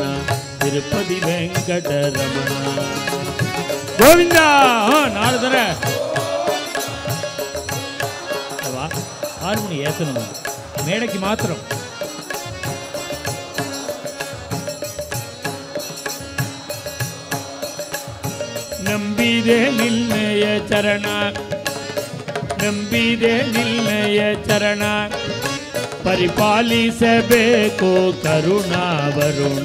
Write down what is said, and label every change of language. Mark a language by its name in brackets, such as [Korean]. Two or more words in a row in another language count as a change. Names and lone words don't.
[Kannada] ತಿರುಪತಿ ವೆಂಕಟರಮಣ ಗೋವಿಂದ. [Tamil] ನಾರದರ ಹಾರ್ಮೋನಿ ஏத்தணும், மேடைக்கு மாத்திரம். [Kannada] ನಂಬಿದೆ ನಿನ್ನಯ ಚರಣ, ನಂಬಿದೆ ನಿನ್ನಯ ಚರಣ, ಪರಿಪಾಲಿಸಬೇಕು ಕರುಣಾ ವರುಣ.